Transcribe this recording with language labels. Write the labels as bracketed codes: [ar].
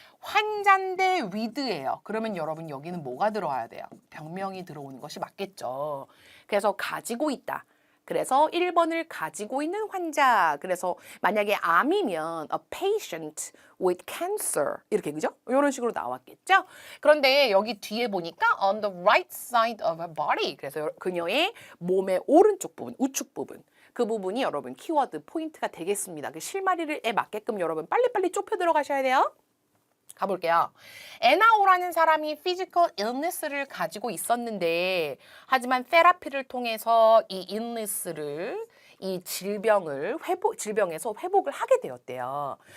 [ko] 환자인데 with예요. 그러면 여러분 여기는 뭐가 들어와야 돼요? 병명이 들어오는 것이 맞겠죠. 그래서 가지고 있다. 그래서 1번을 가지고 있는 환자. 그래서 만약에 암이면 [en] a patient with cancer [ko] 이렇게 그죠? 이런 식으로 나왔겠죠? [en] 그런데 여기 뒤에 보니까 on the right side of her body. [ko] 그래서 그녀의 몸의 오른쪽 부분, 우측 부분. 그 부분이 여러분 키워드 포인트가 되겠습니다. 그 실마리에 맞게끔 여러분 빨리빨리 좁혀 들어가셔야 돼요. 가볼게요. 에나오라는 사람이 피지컬 illness를 가지고 있었는데 하지만 테라피를 통해서 이 illness를 이 질병에서 회복을 하게 되었대요.